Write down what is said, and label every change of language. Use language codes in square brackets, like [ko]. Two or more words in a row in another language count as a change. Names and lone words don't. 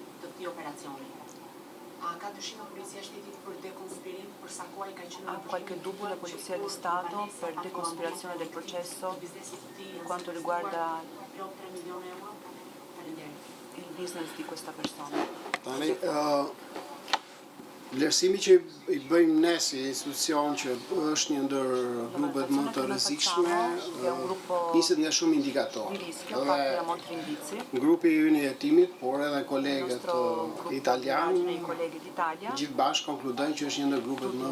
[it] Ha qualche dubbio la Polizia di Stato per deconspirazione del processo per quanto riguarda il business di questa persona? [sq] Vlerësimi që I bëjmë ne si institucion që është një ndër grupet më të rrezikshme, niset nga shumë indikatorë. Grupi ynë I hetimit, por edhe kolegët italianë, gjithë bashkë konkludojnë që është një ndër grupet më